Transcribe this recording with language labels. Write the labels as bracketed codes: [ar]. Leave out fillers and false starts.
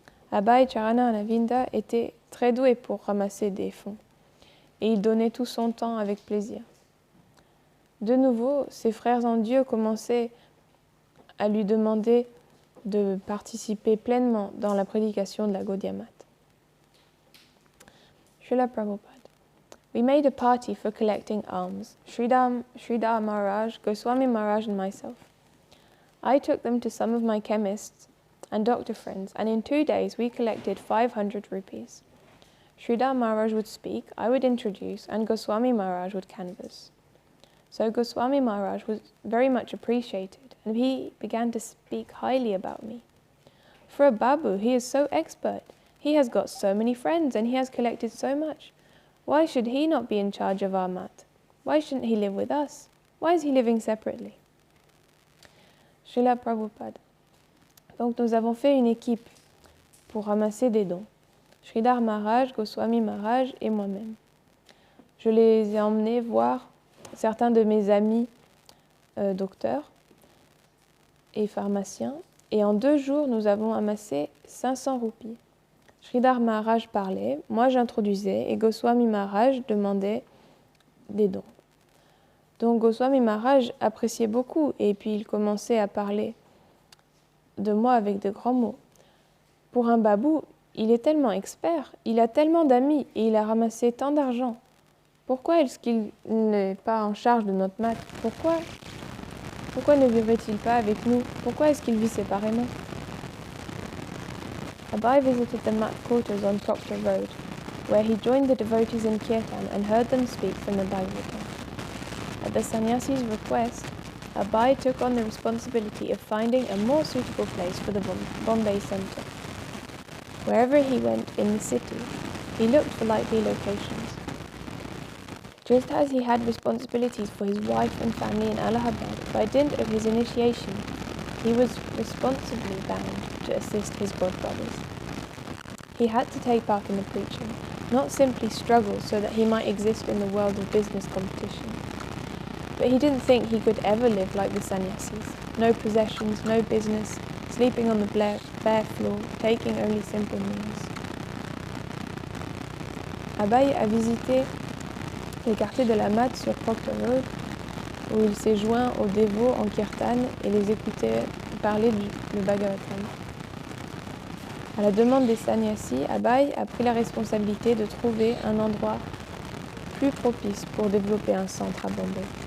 [fr] Abai Charanavinda était très doué pour ramasser des fonds et il donnait tout son temps avec plaisir. De nouveau, ses frères en Dieu commençaient à lui demander de participer pleinement dans la prédication de la Gaudiya Math. [en] Srila Prabhupada. We made a party for collecting alms, Sridhar Maharaj, Goswami Maharaj and myself. I took them to some of my chemists and doctor friends, and in 2 days we collected 500 rupees. Sridhar Maharaj would speak, I would introduce, and Goswami Maharaj would canvass. So Goswami Maharaj was very much appreciated, and he began to speak highly about me. For a Babu, he is so expert. He has got so many friends, and he has collected so much. Why should he not be in charge of our mat? Why shouldn't he live with us? Why is he living separately? [fr] Srila Prabhupada. Donc nous avons fait une équipe pour ramasser des dons. Sridhar Maharaj, Goswami Maharaj et moi-même. Je les ai emmenés voir certains de mes amis docteurs et pharmaciens. Et en 2 jours, nous avons amassé 500 roupies. Sridhar Maharaj parlait, moi j'introduisais et Goswami Maharaj demandait des dons. Donc Goswami Maharaj appréciait beaucoup et puis il commençait à parler de moi avec de grands mots. Pour un babou, il est tellement expert, il a tellement d'amis et il a ramassé tant d'argent. Pourquoi est-ce qu'il n'est pas en charge de notre mat? Pourquoi ne vivrait-il pas avec nous? Pourquoi est-ce qu'il vit séparément? [en] Abai visited the mat quarters on Proctor Road, where he joined the devotees in Kirtan and heard them speak from the Bhagavatam. At the sannyasi's request, Abai took on the responsibility of finding a more suitable place for the Bombay centre. Wherever he went in the city, he looked for likely locations. Just as he had responsibilities for his wife and family in Allahabad, by dint of his initiation, he was responsibly bound to assist his godbrothers. He had to take part in the preaching, not simply struggle so that he might exist in the world of business competition. But he didn't think he could ever live like the sannyasis. No possessions, no business, sleeping on the bare floor, taking only simple meals. [fr] Abai a visité les quartiers de la Mat sur Proctor Road, où il s'est joint aux dévots en kirtan et les écoutait parler du Bhagavatam. À la demande des sannyasis, Abai a pris la responsabilité de trouver un endroit plus propice pour développer un centre à Bombay.